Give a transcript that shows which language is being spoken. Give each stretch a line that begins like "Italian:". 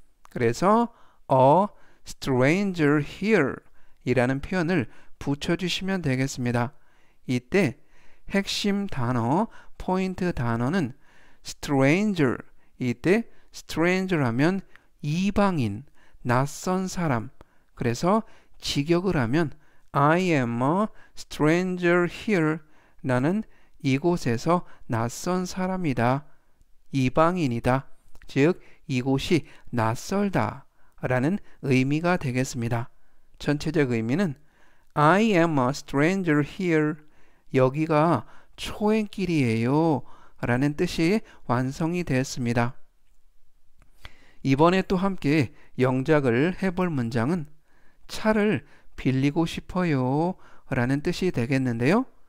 Korean: 그래서
English: a stranger here
Korean: 이라는 표현을 붙여주시면 되겠습니다. 이때 핵심 단어, 포인트 단어는 stranger. 이때 stranger 하면 이방인, 낯선 사람. 그래서 직역을 하면
English: I am a stranger here.
Korean: 나는 이곳에서 낯선 사람이다. 이방인이다. 즉 이곳이 낯설다 라는 의미가 되겠습니다. 전체적 의미는
English: I am a stranger here.
Korean: 여기가 초행길이에요 라는 뜻이 완성이 되었습니다. 이번에 또 함께 영작을 해볼 문장은 차를 빌리고 싶어요 라는 뜻이 되겠는데요.